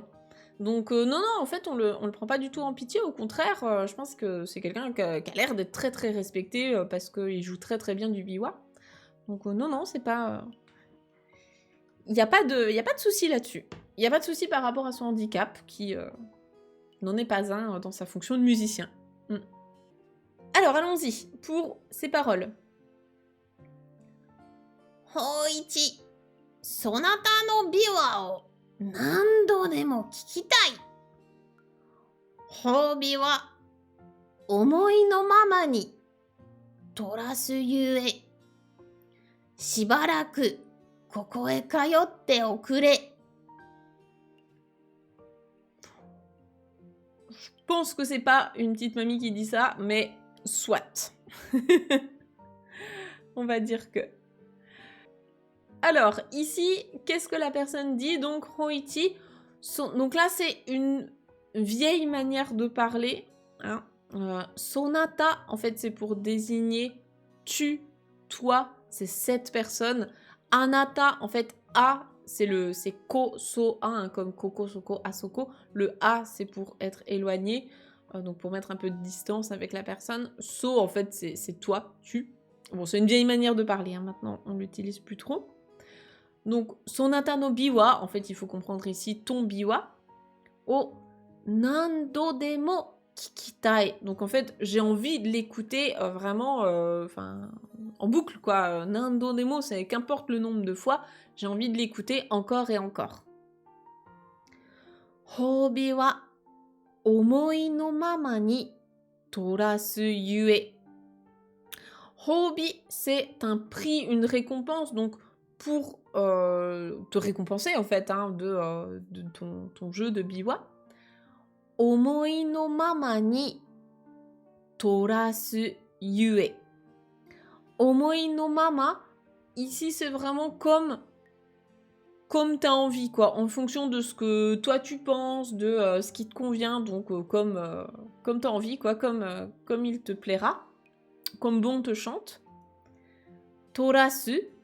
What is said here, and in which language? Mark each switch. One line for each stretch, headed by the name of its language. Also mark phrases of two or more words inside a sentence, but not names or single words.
French: Donc non, en fait, on le prend pas du tout en pitié, au contraire, je pense que c'est quelqu'un qui a l'air d'être très très respecté parce qu'il joue très très bien du biwa. Donc non, c'est pas... Il n'y a pas de souci là-dessus. Il n'y a pas de souci par rapport à son handicap, qui n'en est pas un dans sa fonction de musicien. Alors, allons-y, pour ces paroles.
Japanese: 芳一、そなたの琵琶を何度でも聴きたい. 褒美は思いのままに取らすゆえ. しばらくここへ通っておくれ.
French: Je pense que c'est pas une petite mamie qui dit ça, mais soit. On va dire que... Alors, ici, qu'est-ce que la personne dit? Donc, Hoichi, donc là, c'est une vieille manière de parler. Hein. Sonata, en fait, c'est pour désigner tu, toi, c'est cette personne. Anata, en fait, a, c'est
Japanese: こ、そ、あ,
French: hein, comme
Japanese: ここ、そこ、あそこ.
French: Le a, c'est pour être éloigné, donc pour mettre un peu de distance avec la personne. So, en fait, c'est toi, tu. Bon, c'est une vieille manière de parler, hein, maintenant, on l'utilise plus trop. Donc,
Japanese: そなたの琵琶,
French: en fait, il faut comprendre ici ton biwa.
Japanese: を何度でも聴きたい.
French: Donc, en fait, j'ai envie de l'écouter vraiment en boucle, quoi.
Japanese: 何度でも,
French: c'est qu'importe le nombre de fois, j'ai envie de l'écouter encore et encore.
Japanese: 褒美は思いのままに取らすゆえ.
French: Hobi, c'est un prix, une récompense, donc pour te récompenser en fait hein, de ton jeu de biwa.
Japanese: 思いのままに取らすゆえ. 思いのままに,
French: ici c'est vraiment comme t'as envie quoi, en fonction de ce que toi tu penses, de ce qui te convient, donc comme t'as envie quoi, comme il te plaira, comme bon te chante. Torasu.